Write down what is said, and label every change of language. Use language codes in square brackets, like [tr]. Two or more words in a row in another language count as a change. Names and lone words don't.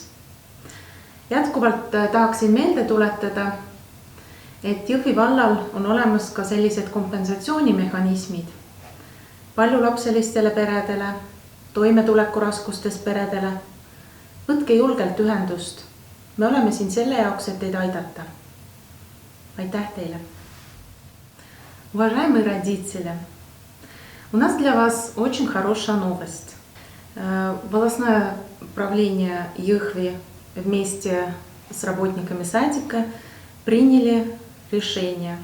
[et] Jätkuvalt tahaksin meelde tuletada, et Jõhvi vallal on olemas ka sellised kompensatsioonimehhanismid paljulapselistele peredele, toimetulekuraskustes peredele. Võtke julgelt ühendust. Me oleme siin selle jaoks, et teid aidata. Aitäh teile! [ru] Уважаемые родители, у нас для вас очень хорошая новость. Волостное управление Jõhvi вместе с работниками садика приняли решение.